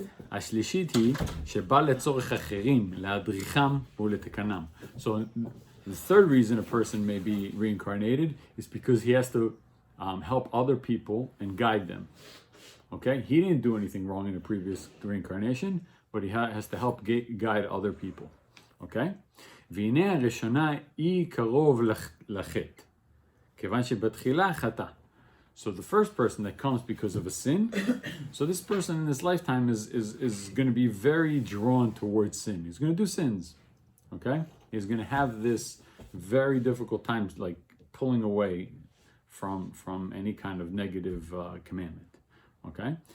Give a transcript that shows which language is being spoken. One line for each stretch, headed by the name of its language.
Hebrew: השלישית היא שבא לצורך אחרים, להדריכם ולתקנם.
English: So the third reason a person may be reincarnated is because he has to help other people and guide them. Okay, he didn't do anything wrong in the previous reincarnation, but he has to help guide other people. Okay?
Hebrew: והנה הראשונה היא קרוב לחטא, כיוון שבתחילה חטא.
English: So the first person that comes because of a sin, so this person in this lifetime is going to be very drawn towards sin. He's going to do sins. Okay? He's going to have this very difficult time, like pulling away from any kind of negative commandment. Okay?